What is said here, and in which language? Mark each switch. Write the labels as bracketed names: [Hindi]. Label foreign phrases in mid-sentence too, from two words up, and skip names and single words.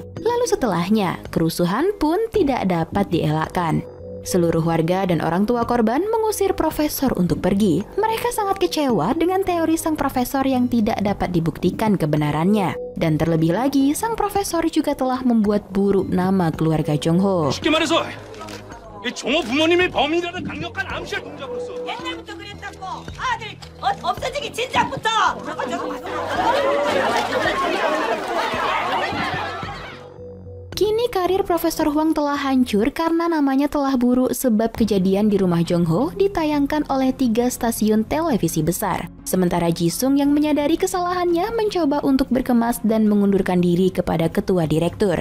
[Indonesian] Lalu setelahnya, kerusuhan pun tidak dapat dielakkan. Seluruh warga dan orang tua korban mengusir profesor untuk pergi. Mereka sangat kecewa dengan teori sang profesor yang tidak dapat dibuktikan kebenarannya. Dan terlebih lagi, sang profesor juga telah membuat buruk nama keluarga Jong-ho. [Korean] 쉽게 말해서 이 종호 부모님이 범인이라는 강력한 암시를 동작으로서 옛날부터 그랬다고. 아들 없어지기 진작부터. [Indonesian] Kini karir Profesor Hwang telah hancur karena namanya telah buruk sebab kejadian di rumah Jong-ho ditayangkan oleh 3 stasiun televisi besar. Sementara Jisung yang menyadari kesalahannya mencoba untuk berkemas dan mengundurkan diri kepada ketua direktur.